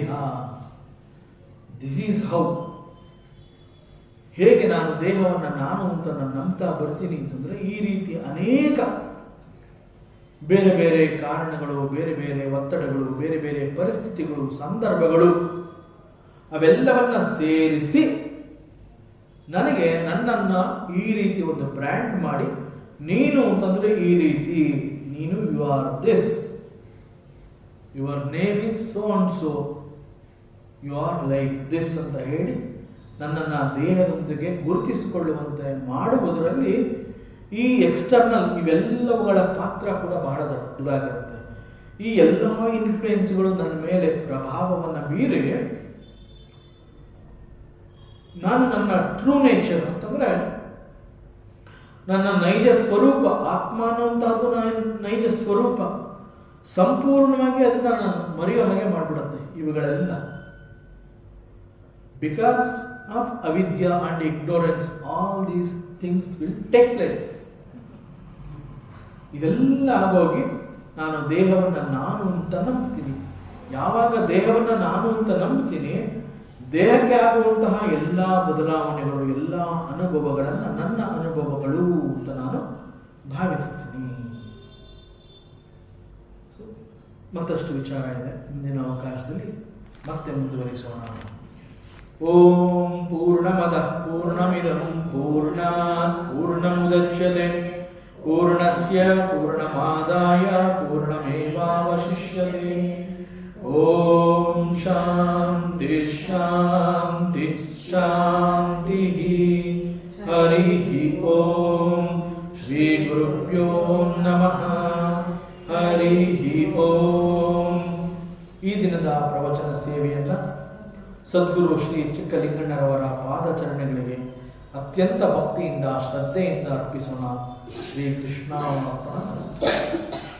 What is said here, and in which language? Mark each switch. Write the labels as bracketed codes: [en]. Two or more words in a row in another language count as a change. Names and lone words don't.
[en] this is how, [kn] ಹೇಗೆ ನಾನು ದೇಹವನ್ನು ನಾನು ಅಂತ ನಾನು ನಂಬ್ತಾ ಬರ್ತೀನಿ ಅಂತಂದ್ರೆ ಈ ರೀತಿ ಅನೇಕ ಬೇರೆ ಬೇರೆ ಕಾರಣಗಳು, ಬೇರೆ ಬೇರೆ ಒತ್ತಡಗಳು, ಬೇರೆ ಬೇರೆ ಪರಿಸ್ಥಿತಿಗಳು, ಸಂದರ್ಭಗಳು ಅವೆಲ್ಲವನ್ನ ಸೇರಿಸಿ ನನಗೆ ನನ್ನನ್ನು ಈ ರೀತಿ ಒಂದು ಬ್ರ್ಯಾಂಡ್ ಮಾಡಿ, ನೀನು ಅಂತಂದರೆ ಈ ರೀತಿ, ನೀನು [en] you are this, your name is so and so, you are like this [kn] ಅಂತ ಹೇಳಿ ನನ್ನನ್ನು ದೇಹದೊಂದಿಗೆ ಗುರುತಿಸಿಕೊಳ್ಳುವಂತೆ ಮಾಡುವುದರಲ್ಲಿ ಈ ಎಕ್ಸ್ಟರ್ನಲ್ ಇವೆಲ್ಲವುಗಳ ಪಾತ್ರ ಕೂಡ ಬಹಳ ದೊಡ್ಡದಾಗಿರುತ್ತೆ. ಈ ಎಲ್ಲ ಇನ್ಫ್ಲುಯೆನ್ಸ್ಗಳು ನನ್ನ ಮೇಲೆ ಪ್ರಭಾವವನ್ನು ಬೀರಿ ನಾನು ನನ್ನ [en] true nature [kn] ಅಂತಂದರೆ ನನ್ನ ನೈಜ ಸ್ವರೂಪ, ಆತ್ಮ ಅನ್ನುವಂತಹದ್ದು ನೈಜ ಸ್ವರೂಪ ಸಂಪೂರ್ಣವಾಗಿ ಅದನ್ನು ನಾನು ಮರೆಯೋ ಹಾಗೆ ಮಾಡಿಬಿಡುತ್ತೆ ಇವುಗಳೆಲ್ಲ. [en] because of avidya and ignorance all these things will take place. [kn] ಇದೆಲ್ಲ ಆಗೋಗಿ ನಾನು ದೇಹವನ್ನು ನಾನು ಅಂತ ನಂಬ್ತೀನಿ. ಯಾವಾಗ ದೇಹವನ್ನು ನಾನು ಅಂತ ನಂಬ್ತೀನಿ, ದೇಹಕ್ಕೆ ಆಗುವಂತಹ ಎಲ್ಲ ಬದಲಾವಣೆಗಳು, ಎಲ್ಲ ಅನುಭವಗಳನ್ನು ನನ್ನ ಅನುಭವಗಳು ಅಂತ ನಾನು ಭಾವಿಸ್ತೀನಿ. ಮತ್ತಷ್ಟು ವಿಚಾರ ಇದೆ, ಮುಂದಿನ ಅವಕಾಶದಲ್ಲಿ ಮತ್ತೆ ಮುಂದುವರಿಸೋಣ. [sa] ಓಂ ಪೂರ್ಣಮದಃ ಪೂರ್ಣಮಿದಂ ಪೂರ್ಣಾತ್ ಪೂರ್ಣಮುದಚ್ಯತೆ ಪೂರ್ಣಸ್ಯ ಪೂರ್ಣಮಾದಾಯ ಪೂರ್ಣಮೇವಾವಶಿಷ್ಯತೆ. ಓಂ ಶಾಂತಿ ಶಾಂತಿ ಶಾಂತಿ. ಹರಿ ಓಂ ಶ್ರೀ ಗುರುಭ್ಯೋ ನಮಃ. ಹರಿ ಓಂ. [kn] ಈ ದಿನದ ಪ್ರವಚನ ಸೇವೆಯನ್ನು ಸದ್ಗುರು ಶ್ರೀ ಚಿಕ್ಕಲಿಂಗಣ್ಣರವರ ಪಾದಚರಣೆಗಳಿಗೆ ಅತ್ಯಂತ ಭಕ್ತಿಯಿಂದ ಶ್ರದ್ಧೆಯಿಂದ ಅರ್ಪಿಸೋಣ. ಶ್ರೀ ಕೃಷ್ಣ.